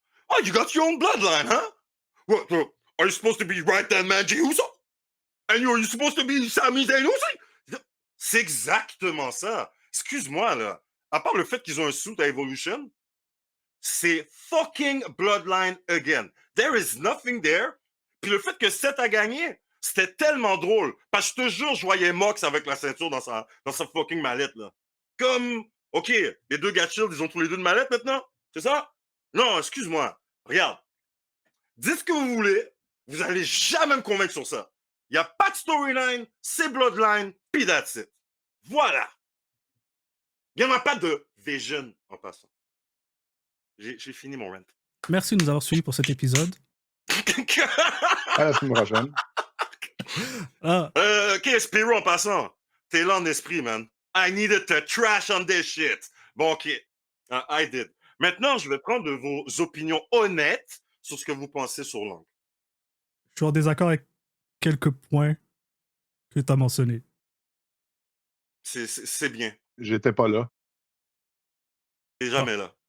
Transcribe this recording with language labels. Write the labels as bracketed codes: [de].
[en] Oh, you got your own bloodline, huh? What? Are you supposed to be right hand man Jey Uso? And you're supposed to be Sami Zayn [fr] aussi? C'est exactement ça. Excuse-moi, là. À part le fait qu'ils ont un suit à Evolution, c'est [en] fucking bloodline again. There is nothing there. [fr] Puis le fait que Seth a gagné, c'était tellement drôle. Parce que je te jure, je voyais Mox avec la ceinture dans sa fucking mallette, là. Comme, OK, les deux gars Shield, ils ont tous les deux une mallette maintenant? C'est ça? Non, excuse-moi. Regarde. Dites ce que vous voulez. Vous allez jamais me convaincre sur ça. Il n'y a pas de storyline, c'est Bloodline, puis [en] that's it. [fr] Voilà. Il n'y en a pas de vision en passant. J'ai fini mon rant. Merci de nous avoir suivis pour cet épisode. À la semaine prochaine. Ah, OK, Spiro en passant. T'es là en esprit, man. [en] I needed to trash on this shit. [fr] Bon, [en] OK. I did. [fr] Maintenant, je vais prendre vos opinions honnêtes sur ce que vous pensez sur l'angle. je suis en désaccord avec quelques points que tu as mentionnés. C'est bien. J'étais pas là. T'es jamais là.